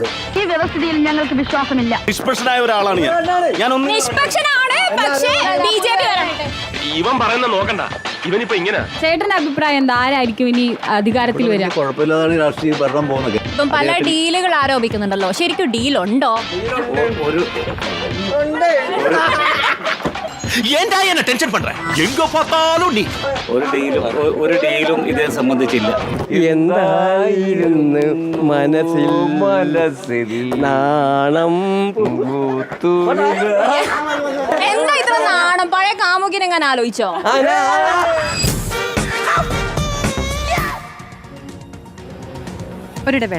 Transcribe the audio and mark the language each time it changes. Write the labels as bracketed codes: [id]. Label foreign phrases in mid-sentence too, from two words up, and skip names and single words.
[ml] ഈ വ്യവസ്ഥയിൽ ഞങ്ങൾക്ക് വിശ്വാസമില്ല. നിഷ്പക്ഷനായ ഒരാളാണ് ഞാൻ. നിഷ്പക്ഷനാണ്, പക്ഷേ BJP വരട്ടെ. ഇവൻ പറയുന്ന നോക്കണ്ട, ഇവനിപ്പോ ഇങ്ങനെ. ചേട്ടന്റെ അഭിപ്രായം എന്താ? ആരായിരിക്കും ഇനി അധികാരത്തിൽ വരിക? കുഴപ്പമില്ലാതാണ് രാഷ്ട്രീയ ഭരണം പോകുന്നത്. ഇപ്പം പല ഡീലുകൾ ആരോപിക്കുന്നുണ്ടല്ലോ, ശരിക്കും ഡീലുണ്ടോ? [ta] என்ன டென்ஷன் பண்ற? எங்க பார்த்தாலும் நீ [ml] ഒരു ഡീലും ഇതേ സംബന്ധിച്ചില്ല. എന്തായിരുന്നു മനസ്സിൽ നാണം എന്താ ഇത്ര നാണം? പഴയ കാമുകിനെങ്ങനെ ആലോചിച്ചോ? ഒരിടവേള.